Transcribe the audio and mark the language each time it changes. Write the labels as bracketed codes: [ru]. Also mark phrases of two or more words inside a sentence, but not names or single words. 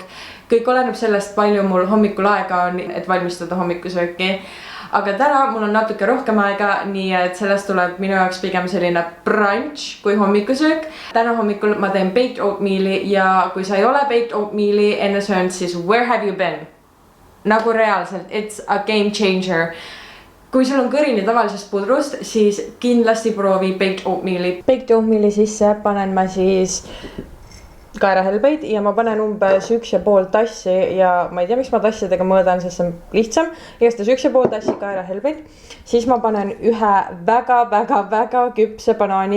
[et] Kõik oleneb sellest, palju mul hommikul aega on, et valmistada hommikusööki. Aga täna mul on natuke rohkem aega, nii et sellest tuleb minu jaoks pigem selline brunch kui hommikusöök. Täna hommikul ma teen [en] baked oatmeali [et] ja kui sa ei ole [en] baked oatmeali [et] enne söönud, siis [en] where have you been? [et] Nagu reaalselt, [en] it's a game changer. [et] Kui sul on kõrini tavalisest pudrust, siis kindlasti proovi [en] baked oatmeali. Baked oatmeali [et] sisse panen ma siis kaerahelbeid ja ma panen umbes 1,5 tassi ja ma ei tea, miks ma tassidega mõõdan, sest see on lihtsam. Igatahes 1,5 tassi kaerahelbeid. Siis ma panen ühe väga küpse banaani.